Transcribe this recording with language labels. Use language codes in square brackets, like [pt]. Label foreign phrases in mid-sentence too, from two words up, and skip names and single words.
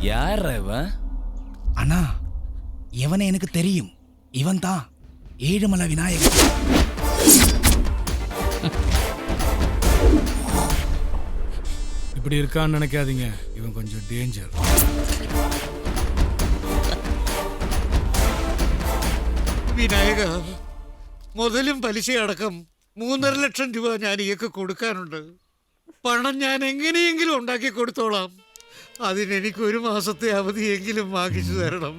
[ta] யாரா இவன்? அண்ணா இவனை எனக்கு தெரியும். இவன் தான் ஏழுமலை விநாயகர். இப்படி இருக்கான்னு நினைக்காதீங்க, இவன் கொஞ்சம் டேஞ்சர். [ml] വിനായക, മുതലും പലിശയടക്കം 3.5 ലക്ഷം രൂപ ഞാൻ ഇയൊക്കെ കൊടുക്കാനുണ്ട്. പണം ഞാൻ എങ്ങനെയെങ്കിലും ഉണ്ടാക്കി കൊടുത്തോളാം. അതിനെനിക്ക് 1 മാസത്തെ അവധിയെങ്കിലും വാങ്ങിച്ചു തരണം.